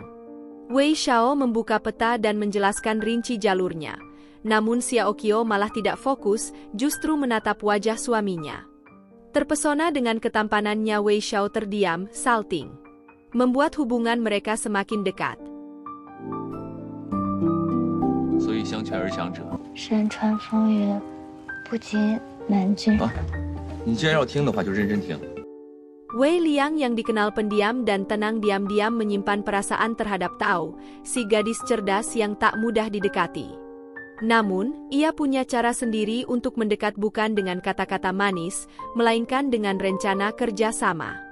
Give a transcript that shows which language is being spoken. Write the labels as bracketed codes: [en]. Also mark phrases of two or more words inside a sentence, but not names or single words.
[id] Wei Xiao membuka peta dan menjelaskan rinci jalurnya. Namun Xiao Qiao malah tidak fokus, justru menatap wajah suaminya. Terpesona dengan ketampanannya, Wei Xiao terdiam, salting. Membuat hubungan mereka semakin dekat. [zh] 所以相劝而强者。山川风云，不及南郡。你既然要听的话，就认真听。 [id] Wei Liang yang dikenal pendiam dan tenang diam-diam menyimpan perasaan terhadap Tao, si gadis cerdas yang tak mudah didekati. Namun, ia punya cara sendiri untuk mendekat, bukan dengan kata-kata manis, melainkan dengan rencana kerja sama.